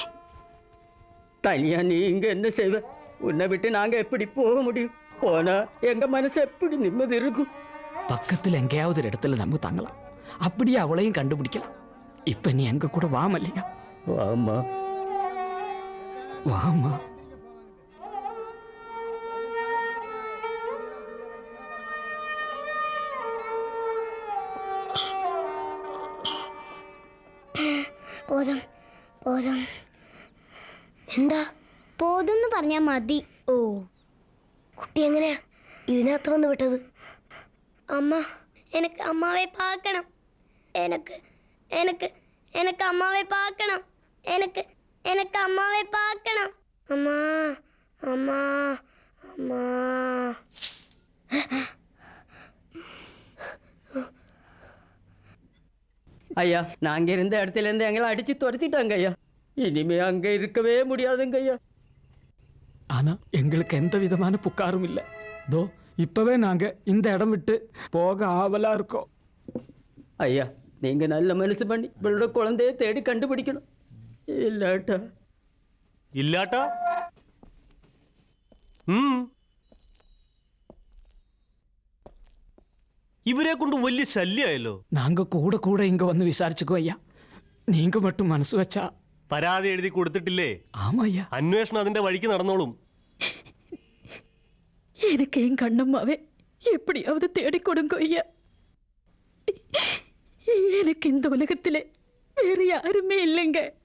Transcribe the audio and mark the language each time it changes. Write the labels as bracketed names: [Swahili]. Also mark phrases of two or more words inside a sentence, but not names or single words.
[Tamil] தனியா நீ இங்க என்ன செய்வ? உன்னை விட்டு நாங்க எப்படி போக முடியும்? போனா எங்க மனசு எப்படி நிம்மதி இருக்கும்? பக்கத்தில் எங்கேயாவது ஒரு இடத்துல நம்ம தங்கலாம். அப்படியே அவளையும் கண்டுபிடிக்கலாம். இப்ப நீ எங்க கூட வா மல்லிகா. வாமா வாமா. போதும் போதும் [Malayalam] എന്താ പോതെന്ന് പറഞ്ഞാൽ മതി. ഓ കുട്ടി എങ്ങനെയാ ഇതിനകത്ത് വന്ന് വിട്ടത്? [Tamil] அம்மா எனக்கு அம்மாவை பாக்கணும். எனக்கு எனக்கு எனக்கு அம்மாவை பாக்கணும். எனக்கு எனக்கு அம்மாவை பாக்கணும். அம்மா அம்மா அம்மா. ஐயா, நாங்க இருந்த இடத்துல இருந்து எங்களை அடிச்சு துரத்திட்டாங்க ஐயா. இனிமே அங்க இருக்கவே முடியாதுங்க ஐயா. ஆனா எங்களுக்கு எந்த விதமான புக்காரும் இல்லை. தோ இப்பவே நாங்க இந்த இடம் விட்டு போக ஆவலா இருக்கோம். ஐயா, நீங்க நல்ல மனசு பண்ணி இவளோட குழந்தைய தேடி கண்டுபிடிக்கணும். இல்லாட்டா [Malayalam] ഇല്ലാട്ടാ ഇവരെ കൊണ്ട് വലിയ ശല്യമായല്ലോ. [Tamil] நாங்க கூட கூட இங்க வந்து விசாரிச்சுக்கோ ஐயா. நீங்க மட்டும் மனசு வச்சா. [Malayalam] പരാതി എഴുതി കൊടുത്തിട്ടില്ലേ? [Tamil] ஆமா ஐயா. [Malayalam] അന്വേഷണം അതിന്റെ വഴിക്ക് നടന്നോളും. [Tamil] எனக்கு என் கண்ணம்மாவே எப்படியாவது தேடி கொடுங்க ஐயா. எனக்கு இந்த உலகத்திலே வேற யாருமே இல்லைங்க.